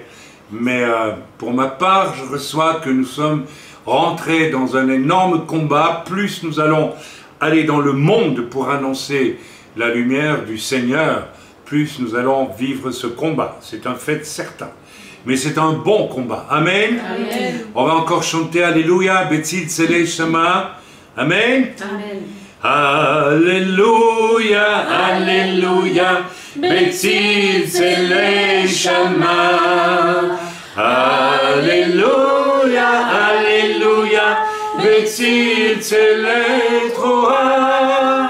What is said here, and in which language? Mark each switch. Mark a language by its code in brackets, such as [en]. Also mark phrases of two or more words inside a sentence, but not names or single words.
[fr] Mais pour ma part, je reçois que nous sommes rentrés dans un énorme combat. Plus nous allons aller dans le monde pour annoncer la lumière du Seigneur, plus nous allons vivre ce combat. C'est un fait certain. mais c'est un bon combat. Amen. Amen. On va encore chanter Alléluia, Betzil Tsele Shama. Amen. Amen. Alléluia, Alléluia, Betzil Tsele Shama. Alléluia, Alléluia, Betzil Tsele Troa.